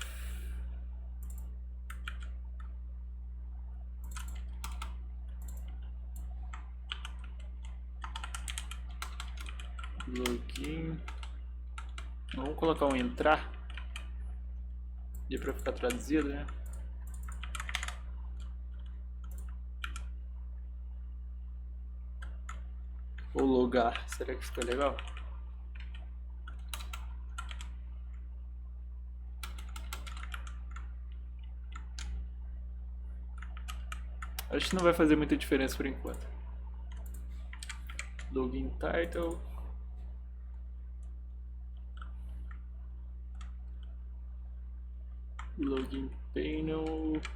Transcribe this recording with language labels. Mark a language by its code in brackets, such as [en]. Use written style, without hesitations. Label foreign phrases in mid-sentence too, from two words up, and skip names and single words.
[pt] Login. Vamos colocar um entrar. E para ficar traduzido, né? Ou logar. Será que ficou legal? Acho que não vai fazer muita diferença por enquanto. [en] Login title. Login panel.